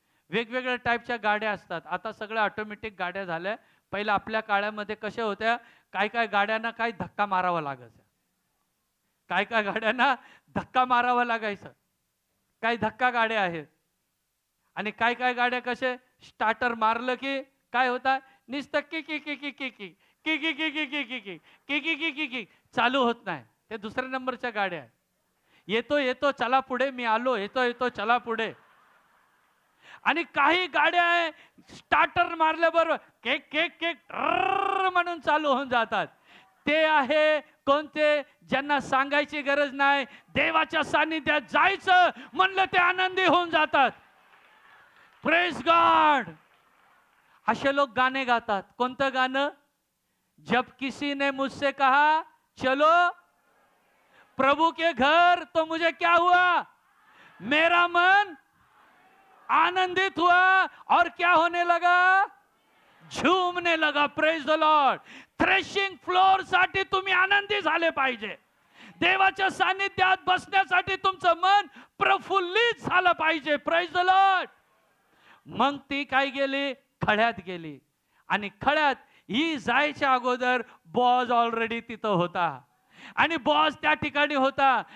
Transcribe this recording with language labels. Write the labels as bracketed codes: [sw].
[mr] वेगवेगळ्या टाईपच्या गाड्या असतात. आता सगळ्या ऑटोमॅटिक गाड्या झाल्या. पहिल्या आपल्या काळामध्ये कशा होत्या? काय काय गाड्यांना काय धक्का मारावा लागायचा. काय काय गाड्यांना धक्का मारावा लागायचं. काही धक्का गाड्या आहेत. आणि काय काय गाड्या कसे स्टार्टर मारलं की काय होता? नुसतं की की की की की की की की की की की की की की की की की की चालू होत नाही. ते दुसऱ्या नंबरच्या गाड्या आहेत. येतो येतो चला पुढे, मी आलो, येतो येतो चला पुढे. आणि काही गाड्या आहे स्टार्टर मारल्याबरोबर केक केक केक म्हणून चालू होऊन जातात. ते आहे कोणते? ज्यांना सांगायची गरज नाही, देवाच्या सानिध्यात जायचं म्हणलं ते आनंदी होऊन जातात. Praise God. असे लोक गाणे गातात. कोणतं गाणं? [hi] जब किसी ने मुझसे कहा चलो प्रभु के घर, तो मुझे क्या हुआ? मेरा मन आनंदित हुआ और क्या होने लगा, झूमने लगा. [en] Praise the lord. [mr] Threshing floor साठी तुम्ही आनंदी झाले पाहिजे. देवाच्या सानिध्यात बसण्यासाठी तुमचं मन प्रफुल्लित झालं पाहिजे. [en] Praise the Lord. [mr] मग ती काय गेली, खड्यात गेली. आणि खड्यात ही जायच्या अगोदर बॉज ऑलरेडी तिथं होता आणि बॉस त्या ठिकाणी होता.